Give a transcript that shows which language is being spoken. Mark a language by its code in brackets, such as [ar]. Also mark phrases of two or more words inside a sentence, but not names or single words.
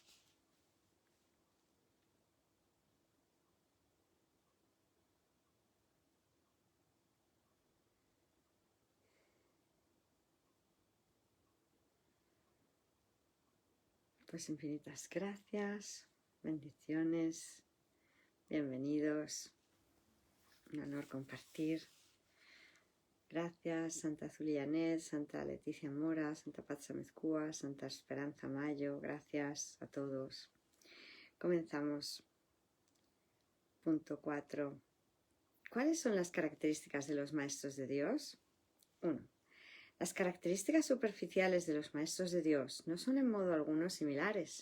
[es] Pues infinitas gracias, bendiciones, bienvenidos, un honor compartir. Gracias Santa Zulianet, Santa Leticia Mora, Santa Patsa Mezcúa, Santa Esperanza Mayo, gracias a todos. Comenzamos. Punto 4. ¿Cuáles son las características de los maestros de Dios? 1. Las características superficiales de los maestros de Dios no son en modo alguno similares.